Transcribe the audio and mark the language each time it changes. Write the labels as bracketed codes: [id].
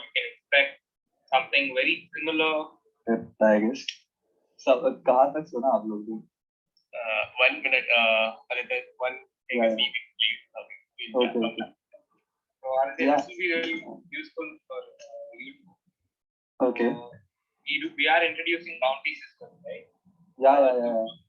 [en] You can expect something very similar. I guess. [hi] So, कहाँ तक सुना आप लोग ने? [en] 1 minute, Aditya, one thing is being clear. Okay. So Aditya, this will be really useful for you. Okay. We are introducing bounty system, right? Yeah.